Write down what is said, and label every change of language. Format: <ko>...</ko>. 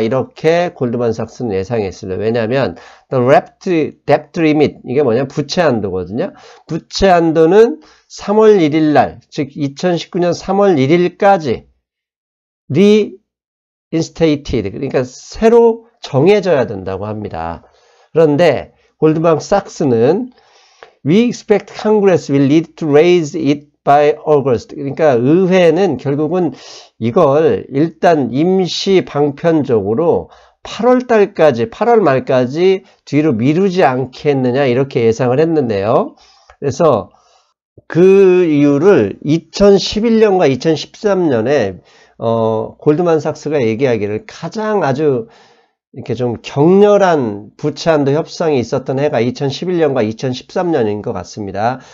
<ko>이렇게 골드만삭스는 예상했습니다. 왜냐하면</ko> <en>the debt limit,</en> <ko>이게 뭐냐, 부채 한도거든요. 부채 한도는 3월 1일 날, 즉 2019년 3월 1일까지 reinstated, 그러니까 새로 정해져야 된다고 합니다. 그런데 골드만삭스는</ko> <en>we expect Congress will need to raise it by August.</en> <ko>그러니까 의회는 결국은 이걸 일단 임시 방편적으로 8월 달까지, 8월 말까지 뒤로 미루지 않겠느냐 이렇게 예상을 했는데요. 그래서 그 이유를 2011년과 2013년에 골드만삭스가 얘기하기를 가장 아주 이렇게 좀 격렬한 부채 한도 협상이 있었던 해가 2011년과 2013년인 것 같습니다.</ko>